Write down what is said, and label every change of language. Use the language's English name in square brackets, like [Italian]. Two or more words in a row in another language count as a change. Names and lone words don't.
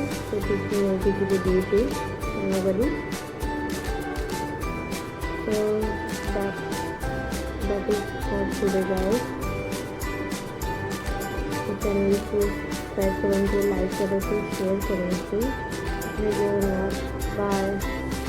[Odia] ସେ ଟିଫିନ୍ ନେଇକି ଯିବେ ଡ୍ୟୁଟି, ତେଣୁକରି [English] so that is for today guys। [Odia] ଚ୍ୟାନେଲକୁ ସବସ୍କ୍ରାଇବ୍ କରନ୍ତୁ, ଲାଇକ୍ କରନ୍ତୁ, ସେୟାର କରନ୍ତୁ। ଜୟ ଜଗନ୍ନାଥ, ବାଏ।